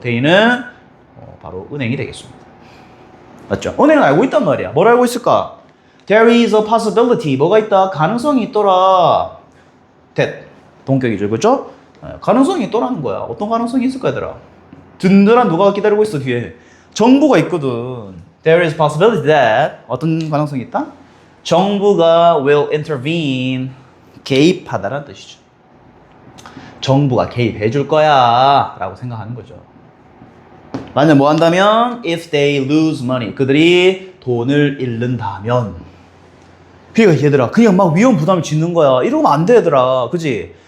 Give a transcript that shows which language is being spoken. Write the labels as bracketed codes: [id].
[ko] they는 바로 은행이 되겠습니다. 맞죠? 은행은 알고 있단 말이야. 뭘 알고 있을까? [en] There is a possibility. [ko] 뭐가 있다? 가능성이 있더라. that. 동격이죠. 그렇죠? 가능성이 있더라는 거야. 어떤 가능성이 있을까 얘들아? 든든한 누가 기다리고 있어 뒤에? 정부가 있거든. [en] There is a possibility that. [ko] 어떤 가능성이 있다? 정부가 [en] will intervene. [ko] 개입하다라는 뜻이죠. 정부가 개입해 줄 거야 라고 생각하는 거죠. 만약 뭐 한다면 [en] if they lose money, [ko] 그들이 돈을 잃는다면. 그러니까 얘들아 그냥 막 위험 부담을 짓는 거야. 이러면 안 돼 얘들아. 그지?